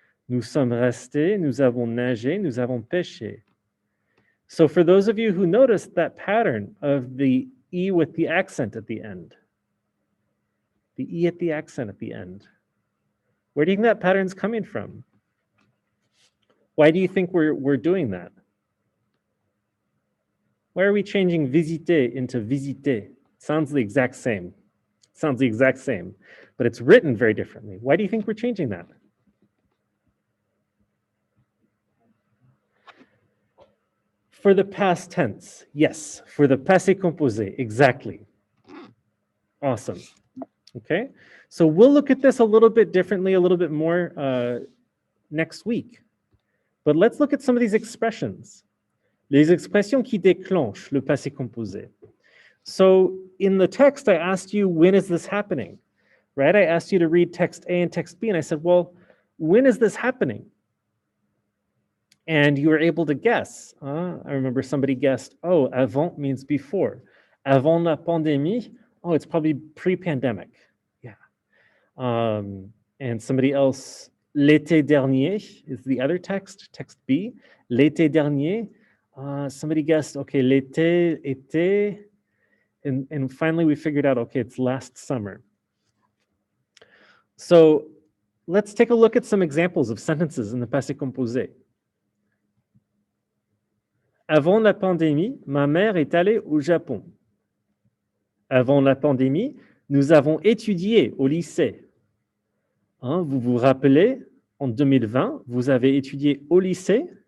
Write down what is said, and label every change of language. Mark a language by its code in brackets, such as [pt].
[fr] Nous sommes restés, nous avons nagé, nous avons pêché. [en] So for those of you who noticed that pattern of the E with the accent at the end, the E at the accent at the end, where do you think that pattern's coming from? Why do you think we're doing that? Why are we changing visiter into visiter? Sounds the exact same. Sounds the exact same, but it's written very differently. Why do you think we're changing that? For the past tense, yes. For the passé composé, exactly. Awesome. Okay, so we'll look at this a little bit differently, a little bit more next week. But let's look at some of these expressions. [fr] Les expressions qui déclenchent le passé composé. [en] So in the text, I asked you, when is this happening? Right? I asked you to read text A and text B, and I said, well, when is this happening? And you were able to guess. I remember somebody guessed, oh, avant means before. [fr] Avant la pandémie, [en] oh, it's probably pre-pandemic. Yeah. And somebody else, l'été dernier is the other text, text B. [fr] L'été dernier, [en] somebody guessed, okay, l'été, été. And finally we figured out, okay, it's last summer. So let's take a look at some examples of sentences in the passé composé. [fr] Avant la pandémie, ma mère est allée au Japon. Avant la pandémie, nous avons étudié au lycée. Hein, vous vous rappelez, en 2020, vous avez étudié au lycée.